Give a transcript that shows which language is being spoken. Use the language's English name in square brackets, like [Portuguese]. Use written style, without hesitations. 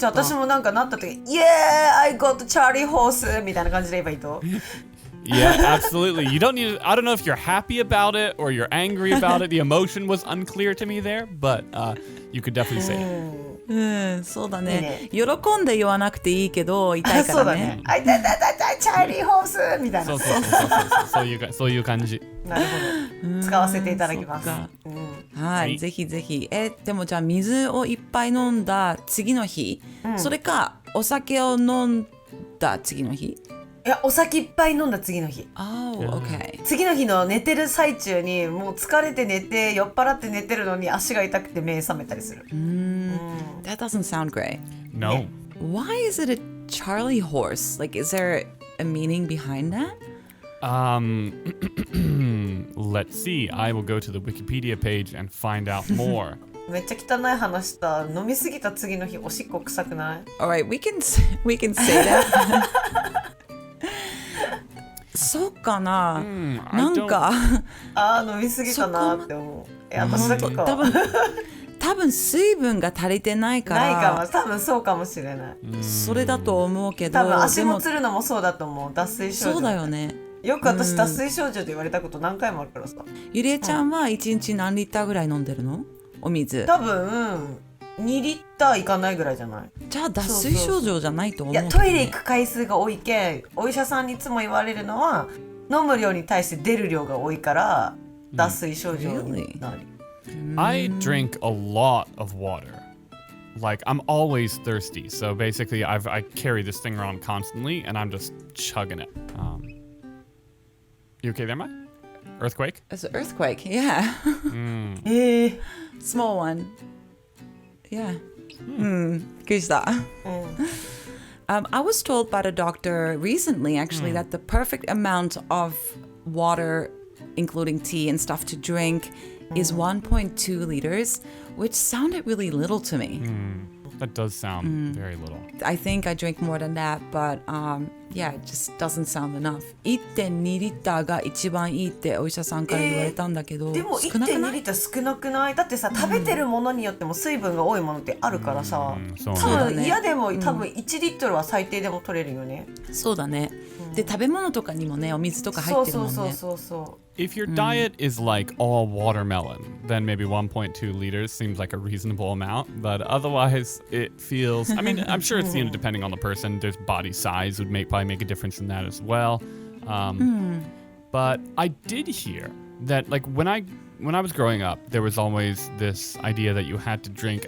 [Japanese] じゃあ私もなんかなった時、イエーイ [English] I got Charlie horse [Japanese] みたいな感じで言えばいいと。 [English] Yeah, absolutely. You don't need I don't know if you're happy about it or you're angry about it. The emotion was unclear to me there, but you could definitely say it. [Japanese] そうだね。喜んで言わなくていいけど痛いかそうだらねね。あ、痛いチャーリーホースみたいな。そういう感じ。なるほど。使わせていただきます。はい、ぜひぜひ。でもじゃあ水をいっぱい飲んだ次の日、それかお酒を飲んだ次の日。いや、お酒いっぱい飲んだ次の日。 [English] Oh, okay. [Japanese] 次の日の寝てる最中にもう疲れて寝て酔っ払って寝てるのに足が痛くて目覚めたりする。 [English] That doesn't sound great. No. Why is it a Charlie horse? Like, is there a meaning behind that? Let's see. I will go to the Wikipedia page and find out more. [Japanese] めっちゃ汚い話した。飲みすぎた次の日おしっこ臭くない？ [English] Alright, we can say that. [Japanese] そうかな、なんか飲みすぎたなって思う。私だけか。多分水分が足りてないからないかも。多分そうかもしれない。それだと思うけど、多分足もつるのもそうだと思う。脱水症状。そうだよね。よく私脱水症状で言われたこと何回もあるからさ。ゆりえちゃんは1日何リッターぐらい飲んでるの？お水。多分2リッターいかないぐらいじゃない？じゃあ脱水症状じゃないと思う、いや、トイレ行く回数が多いけん、お医者さんにいつも言われるのは飲む量に対して出る量が多いから脱水症状になる。 [English] I drink a lot of water. Like, I'm always thirsty. So basically, I carry this thing around constantly, and I'm just chugging it. You okay there, Mike? Earthquake? It's an earthquake, yeah. Small one. Yeah. [Japanese] びっくりした。 [English] I was told by the doctor recently, actually, that the perfect amount of water, including tea and stuff to drink, is 1.2 liters, which sounded really little to me. That does sound very little. I think I drink more than that, but yeah, it just doesn't sound enough. [Japanese] 1.2 リッターが一番いいってお医者さんから言われたんだけど、でも少なくな 1.2 リい？ッター少なくない？だってさ、食べてるものによっても水分が多いものってあるからさ、そう多分嫌でも多分1リットルは最低でも取れるよね。そうだね。で食べ物とかにもね、お水とか入ってるもんね。そう。 [English] If your diet is like all watermelon, then maybe 1.2 liters seems like a reasonable amount. But otherwise, it feels. I mean, I'm sure it's depending on the person. There's body size would probably make a difference in that as well. But I did hear that like when I was growing up, there was always this idea that you had to drink.